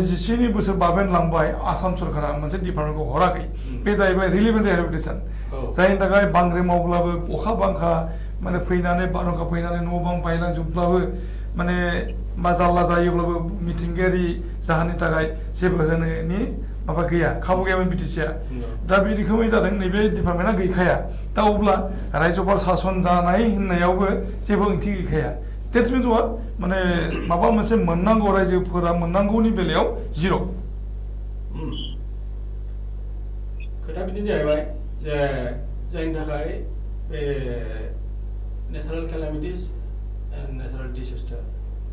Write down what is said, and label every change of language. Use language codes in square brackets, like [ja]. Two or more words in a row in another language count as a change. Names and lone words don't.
[brx] 12 बोसोर बाबेनलांबाय आसाम सरकारा मोनसे डिपार्टमेन्टखौ हराखै बे जाहैबाय [en] relief and rehabilitation [brx] जायनि थाखाय बांग्रि मावब्लाबो अखा बांखा माने फैनानै बारहुंखा फैनानै न' बां बायलांजोबब्लाबो माने मा जारला जायोब्लाबो मिथिंगायारि जाहोननि थाखाय जेबो होनायनि माबा गैया खाबु गैयामोन बिटिसिआ दा बे रोखोमै जादों नैबे डिपार्टमेन्टआ गैखाया दा अब्ला रायजोपाल सासन जानाय होननायावबो जेबो ओंथि गैखाया [en] That means what? [brx] माने माबा मोनसे मोननांगौ रायजोफोरा मोननांगौनि बेलायाव जिर'। खोथा बिदिनो जाहैबाय जे जायनि थाखाय बे [en] natural calamities and natural disaster